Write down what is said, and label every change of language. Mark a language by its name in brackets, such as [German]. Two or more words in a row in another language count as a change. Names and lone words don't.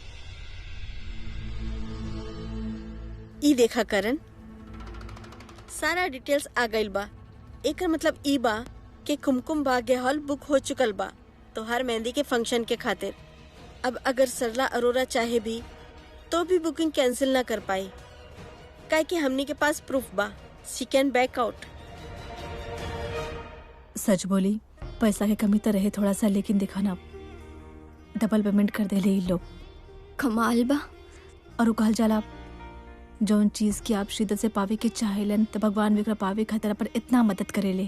[Bhojpuri] ई देखा करण, सारा डिटेल्स आ गइल बा। एकर मतलब ई बा कि कुमकुम भाग्य हॉल बुक हो चुकल बा तोहार मेहंदी के फंक्शन के खातिर। अब अगर सरला अरोरा चाहे भी तो भी बुकिंग कैंसिल ना कर पाई, काहे कि हमनी के पास प्रूफ बा। [English] she can back out. [Bhojpuri] सच बोली, पैसा की कमी तो रहे थोड़ा सा, लेकिन देखा ना डबल पेमेंट कर दे ले लोग। कमाल बा। और वो कहल जाला जौन चीज की आप शिद्दत से पावे के चाहेलन तो भगवान विक्र पावे खातिर पर इतना मदद करेले।